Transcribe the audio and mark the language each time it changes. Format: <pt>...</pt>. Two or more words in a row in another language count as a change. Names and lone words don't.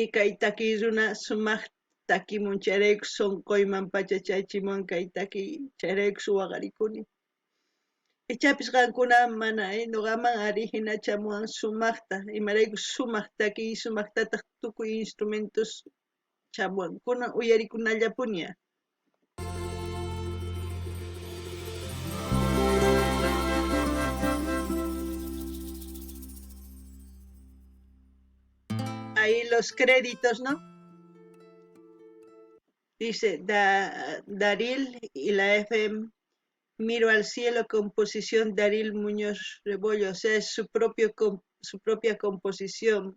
<qu>kay takiy runa sumaq takimun chayraykush sunquyman pachachaychimun kay takiy chayraykush waqarikuni ichapish qankuna mana ñuqaman ari hina chamuwan sumaqta imaraykush sumaq takiy sumaqtataq tukuy instrumentos chamuwan kunan uyarikunallapuña</qu> <es>ahí los créditos, ¿no? Dice Daril y la FM Miro al cielo, composición Daril Muñoz Rebollo, o sea, es su propia composición.</es>